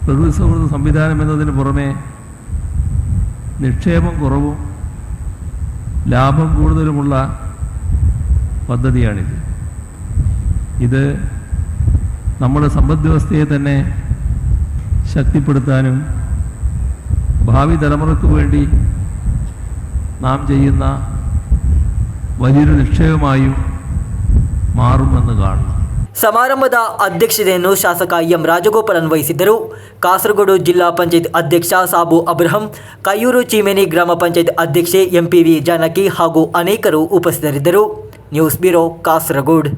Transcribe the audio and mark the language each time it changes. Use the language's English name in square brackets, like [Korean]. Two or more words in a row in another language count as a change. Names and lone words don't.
[Malayalam] പ്രകൃതി സൗഹൃദ സംവിധാനം എന്നതിന് പുറമെ നിക്ഷേപം കുറവും ലാഭം കൂടുതലുമുള്ള പദ്ധതിയാണിത്. ഇത് നമ്മുടെ സമ്പദ് വ്യവസ്ഥയെ തന്നെ ശക്തിപ്പെടുത്താനും ഭാവി തലമുറയ്ക്ക് വേണ്ടി നാം ചെയ്യുന്ന വലിയൊരു നിക്ഷേപമായും ಮಾರುಮೆಂದು ಕಾಣುವ. [Kannada] ಸಮಾರಂಭದ ಅಧ್ಯಕ್ಷತೆಯನ್ನು ಶಾಸಕ ಎಂ ರಾಜಗೋಪಾಲನ್ ವಹಿಸಿದ್ದರು. ಕಾಸರಗೋಡು ಜಿಲ್ಲಾ ಪಂಚಾಯತ್ ಅಧ್ಯಕ್ಷ ಸಾಬು ಅಬ್ರಹಂ, ಕೈಯೂರು ಚೀಮೇನಿ ಗ್ರಾಮ ಪಂಚಾಯತ್ ಅಧ್ಯಕ್ಷೆ ಎಂಪಿವಿ ಜಾನಕಿ ಹಾಗೂ ಅನೇಕರು ಉಪಸ್ಥಿತರಿದ್ದರು. ನ್ಯೂಸ್ ಬ್ಯೂರೋ, ಕಾಸರಗೋಡು.